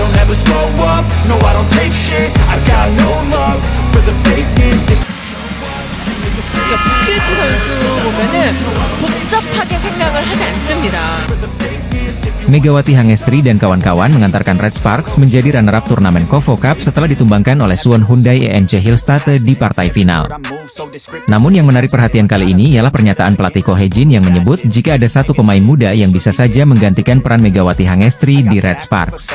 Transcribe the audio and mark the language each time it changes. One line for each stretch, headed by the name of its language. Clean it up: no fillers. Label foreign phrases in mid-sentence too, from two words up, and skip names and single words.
English: never slow up, no I don't take shit, I got no love for the fakeness.
Korean: 부킬치 선수 보면은 복잡하게 생각을 하지 않습니다.
Indonesian: Megawati Hangestri dan kawan-kawan mengantarkan Red Sparks menjadi runner-up turnamen Kovo Cup setelah ditumbangkan oleh Suwon Hyundai ENC Hillstate di partai final. Namun yang menarik perhatian kali ini ialah pernyataan pelatih Ko Hye-jin yang menyebut jika ada satu pemain muda yang bisa saja menggantikan peran Megawati Hangestri di Red Sparks.